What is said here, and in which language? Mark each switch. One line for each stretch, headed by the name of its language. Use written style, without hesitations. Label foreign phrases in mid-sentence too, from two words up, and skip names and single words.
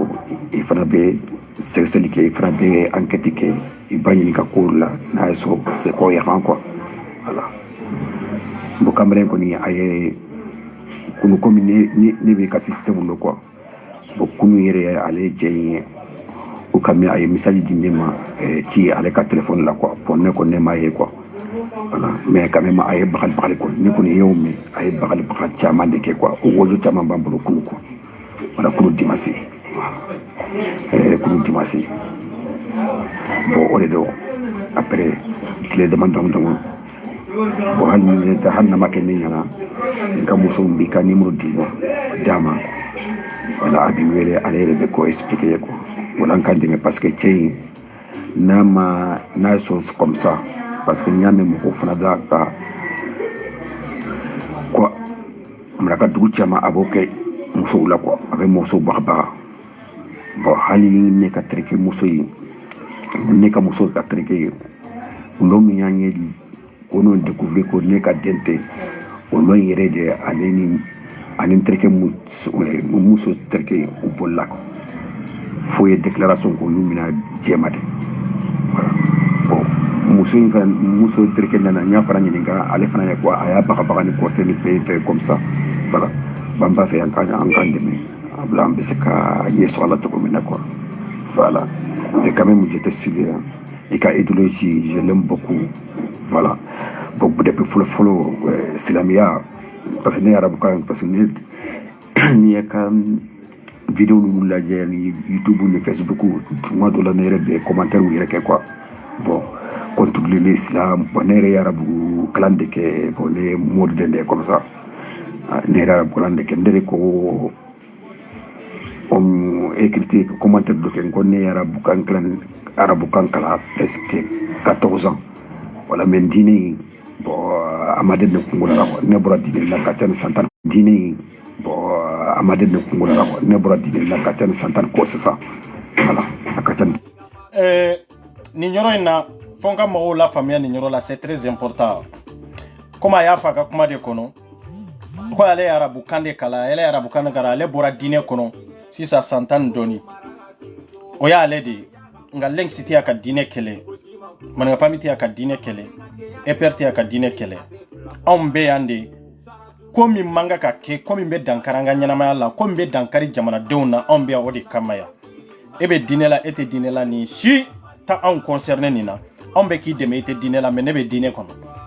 Bambara: i fana bɛ sɛgɛsɛgɛli kɛ i fana bɛ enquête kɛ i b'a ɲini ka kow la n'a y'a sɔrɔ
French: c'est quoi
Bambara: yakan
French: quoi voilà bon
Bambara: kamalen kɔni a ye kunu komi ne bɛ ka système dɔ
French: quoi bon
Bambara: kunu yɛrɛ ale ye cɛ in ye o kami a ye message di ne ma ci ale ka téléphone la
French: quoi pour
Bambara: ne ko ne m'a ye
French: quoi voilà mais quand même
Bambara: a ye bagali ko ne kɔni y'o mɛn a ye bagali caman de kɛ quoi o wojo caman b'an bolo kunu
French: quoi voilà
Bambara: kunu dimanche kunu dimanche bon o de don après tile dama dɔn bon hali nama kɛ ne ɲɛna n ka muso b'i ka numéro di ma d'a ma voilà a b'i wele ale yɛrɛ bɛ ko expliquer ye
French: quoi voilà
Bambara: n ka dɛmɛ
French: parce que
Bambara: cɛ in n'a ye sɔn
French: comme ça parce que
Bambara: n y'a mɛn mɔgɔw fana da ka quoi maraka dugu caman a b'o kɛ musow la quoi a bɛ musow bagabaga bon hali ne ka terikɛ muso ye ne ka muso ka terikɛ ye olu min y'an ye ko n'o découvrir ko ne ka den tɛ olu yɛrɛ de ale ni terikɛ muso terikɛ u bolila fo ye déclaration k'olu mina jɛma de
French: voilà bon
Bambara: muso terikɛ nana n y'a fana ɲininka ale fana ye quoi a y'a bagabaga ni kɔrɔtɛ ni fɛn
French: comme ça voilà
Bambara: ban b'a fɛ an k'an dɛmɛ an bɛ se ka ɲɛ sɔrɔ a la cogo min na
French: quoi voilà et quand même j'étais suivi et
Bambara: ka idéologie
French: je l'aime beaucoup voilà bon
Bambara: depuis fɔlɔ silamɛya
French: parce que
Bambara: ne ye arabukan
French: parce que
Bambara: n'i ye ka vidéo ninnu lajɛ ni YouTube ni Facebook tuma dɔ la ne yɛrɛ bɛ commentaire yɛrɛ kɛ
French: quoi bon contre l'islam bon
Bambara: ne yɛrɛ ye arabu kalan de kɛ bon ne ye modèle de
French: comme ça
Bambara: ne yɛrɛ arabu kalan de kɛ ne de ko
French: écrit commentaire
Bambara: dɔ kɛ n ko ne ye arabukan kalan
French: presque 14 ans voilà mais
Bambara: diine bon a ma den ne kunkolo la quoi ne bɔra diine la ka ca ni san tan diine bon a ma den ne kunkolo la quoi ne bɔra diine la ka ca ni san tan ko sisan voilà a ka ca ni nin yɔrɔ in na fo n ka mɔgɔw la faamuya nin yɔrɔ la
French: c'est très important comme
Bambara: a y'a fɔ a ka kuma de kɔnɔ ko ale ye arabukan de kalan ale ye arabukan de kalan ale bɔra diinɛ kɔnɔ sisan san tan ni dɔɔni o y'ale de ye nka lɛnkisi tɛ a ka diinɛ kɛlɛ maninka fami tɛ a ka diinɛ kɛlɛ EPR tɛ a ka diinɛ kɛlɛ anw bɛ yan de ko min man ka kɛ ko min bɛ dankari an ka ɲɛnamaya la ko min bɛ dankari jamanadenw na anw bɛ yan o de kama yan e bɛ diinɛ la e tɛ diinɛ la nin si tɛ anw concerné nin na anw bɛ k'i dɛmɛ i tɛ diinɛ la mais ne bɛ diinɛ kɔnɔ